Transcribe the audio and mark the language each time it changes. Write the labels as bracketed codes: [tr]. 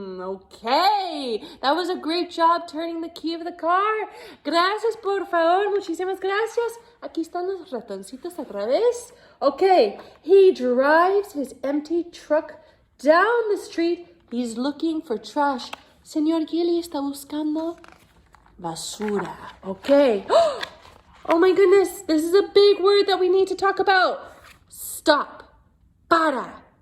[en] Okay. That was a great job turning the key of the car. [es] Gracias, por favor. Muchísimas gracias. Aquí están los ratoncitos otra vez. [en] Okay. He drives his empty truck down the street. He's looking for trash. [es] Señor Gilly está buscando basura. [en] Okay. Oh my goodness, this is a big word that we need to talk about. Stop. [es] Para.